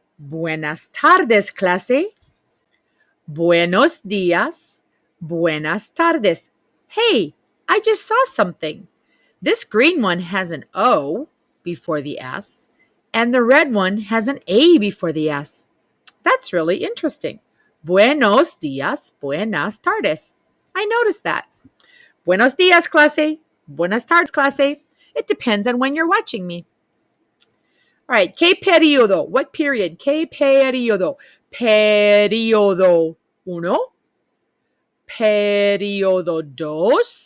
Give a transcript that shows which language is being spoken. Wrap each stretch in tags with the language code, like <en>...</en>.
<es>Buenas tardes, clase. Buenos días. Buenas tardes.</es> <en>Hey, I just saw something. This green one has an O before the S, and the red one has an A before the S. That's really interesting.</en> <es>Buenos días, buenas tardes.</es> <en>I noticed that.</en> <es>Buenos días, clase. Buenas tardes, clase.</es> <en>It depends on when you're watching me. All right,</en> <es>¿qué periodo?</es> <en>What period?</en> <es>¿Qué periodo? Periodo 1. Periodo 2.</es>